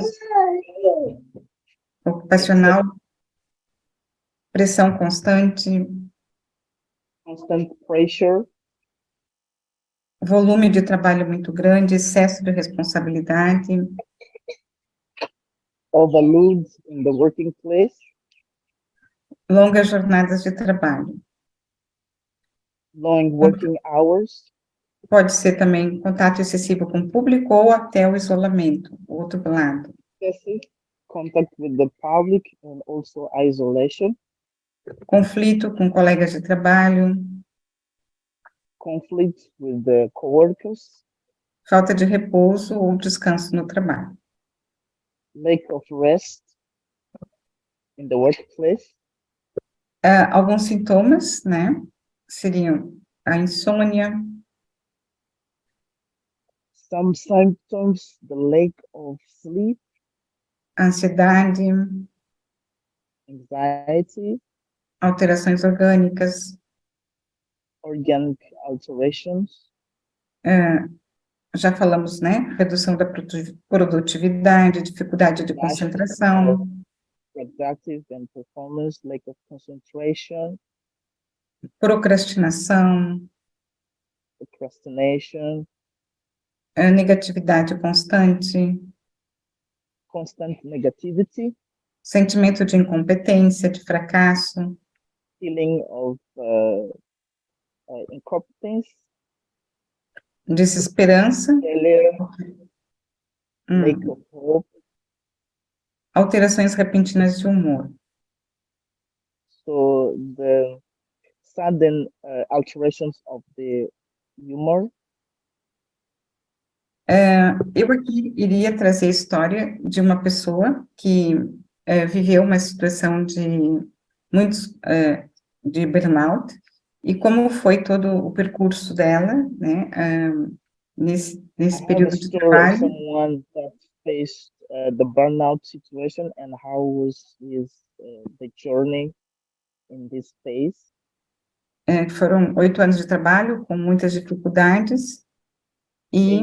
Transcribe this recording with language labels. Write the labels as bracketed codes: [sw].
[pt] estresse ocupacional, pressão constante, [en] constant pressure, [pt] volume de trabalho muito grande, excesso de responsabilidade, [en] overload in the working place, [pt] longas jornadas de trabalho. [en] long working hours, [pt] Pode ser também contato excessivo com o público ou até o isolamento, o outro lado. [en] excessive contact with the public, and also isolation, [pt] Conflito com colegas de trabalho, [en] conflict with the coworkers, [pt] falta de repouso ou descanso no trabalho. [en] lack of rest in the workplace, [pt] Alguns sintomas, né, seriam a insônia, [en] Some symptoms, the lack of sleep, [pt] ansiedade, [en] anxiety, [pt] alterações orgânicas, [en] organic alterations, [pt] já falamos, né? Redução da produtividade, dificuldade de [en] lack of [pt] concentração, [en] productive and performance, lack of concentration, [pt] procrastinação, [en] procrastination, [pt] negatividade constante, [en] constant negativity, [pt] sentimento de incompetência, de fracasso, [en] feeling of incompetence, [pt] desesperança, [en] failure, lack of hope. [pt] alterações repentinas de humor. [en] So the sudden alterations of the humor. [pt] Eu aqui iria trazer a história de uma pessoa que viveu uma situação de burnout, e como foi todo o percurso dela, né, nesse [en] I have a [pt] período de [en] story of [pt] trabalho, [en] someone that faced the burnout situation and how was the journey in this phase. [pt] foram 8 anos de trabalho com muitas dificuldades, e